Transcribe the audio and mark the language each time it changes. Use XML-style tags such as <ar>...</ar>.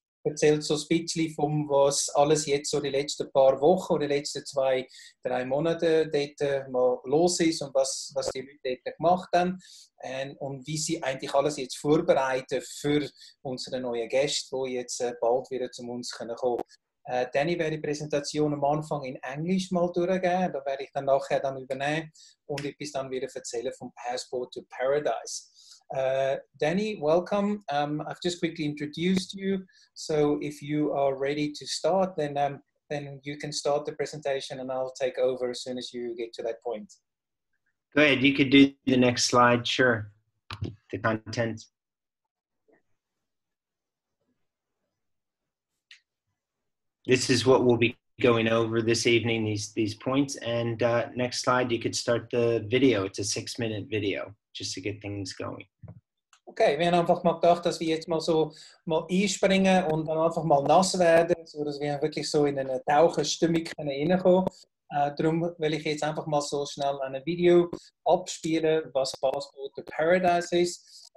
<de>Erzählt so ein bisschen von was alles jetzt so die letzten paar Wochen oder die letzten 2-3 Monate dort mal los ist und was die Leute dort gemacht haben und wie sie eigentlich alles jetzt vorbereiten für unsere neuen Gäste, die jetzt bald wieder zu uns kommen können. Danny werde die Präsentation am Anfang in Englisch mal durchgehen, da werde ich dann nachher übernehmen und etwas dann wieder erzählen vom Passport to Paradise.</de> <en>Danny, welcome. I've just quickly introduced you, so if you are ready to start, then you can start the presentation and I'll take over as soon as you get to that point. Go ahead, you could do the next slide, sure. The content. This is what we'll be going over this evening, these points. And next slide, you could start the video. It's a 6-minute video, just to get things going.</en> <de>Okay, wir haben einfach mal gedacht, dass wir jetzt mal so einspringen und dann einfach mal nass werden, sodass wir wirklich so in eine Taucherstimmung reinkommen. Darum will ich jetzt einfach mal so schnell ein Video abspielen, was Passport to Paradise ist.</de>